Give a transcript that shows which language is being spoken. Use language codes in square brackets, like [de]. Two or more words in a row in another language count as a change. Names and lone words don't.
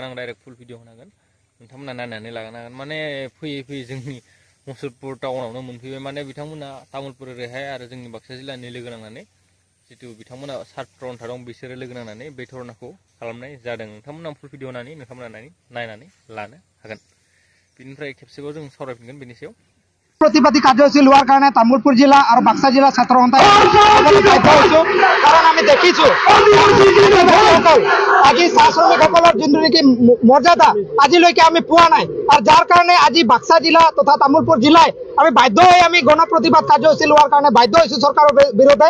[brx] आं [en] direct full video [brx] होनो हागोन, नोंथांमोना नायनानै लानो हागोन। माने फैयै फैयै जोंनि मुसलपुर टाउनावनो मोनफैबाय। माने बिथांमोना तामुलपुर ओरैहाय आरो जोंनि बाक्सा जिल्लानि लोगो नांनानै जितु बिथांमोना सात्र अन्था दं बिसोरो लोगो नांनानै बे धरनाखौ खालामनाय जादों। नोंथांमोना [en] full video [brx] होनानै नोंथांमोना नायनानै लानो हागोन। बिनिफ्राय खेबसेबाव जों सावरायफिनगोन बेनि सायाव। [as] प्रतिबादी কাৰ্যসূচী লোৱাৰ কাৰণে তামুলপুৰ জিলা আৰু বাক্সা জিলা ছাত্ৰ সন্থাই কাৰণ আমি দেখিছো আজি চাহ শ্ৰমিকসকলৰ যোনটো নেকি মৰ্যাদা আজিলৈকে আমি পোৱা নাই। আৰু যাৰ কাৰণে আজি বাক্সা জিলা তথা তামুলপুৰ জিলাই আমি বাধ্য হৈ আমি গণ প্ৰতিবাদ কাৰ্যসূচী লোৱাৰ কাৰণে বাধ্য হৈছো চৰকাৰৰ বিৰুদ্ধে।